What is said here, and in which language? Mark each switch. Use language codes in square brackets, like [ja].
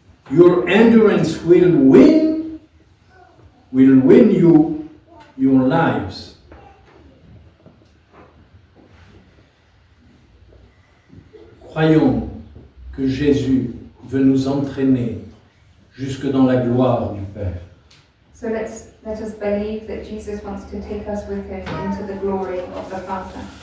[en] Your endurance will win you your lives. [fr] Croyons que Jésus veut nous entraîner jusque dans la gloire du Père. [en] So let us believe that Jesus wants to take us with him into the glory of the Father.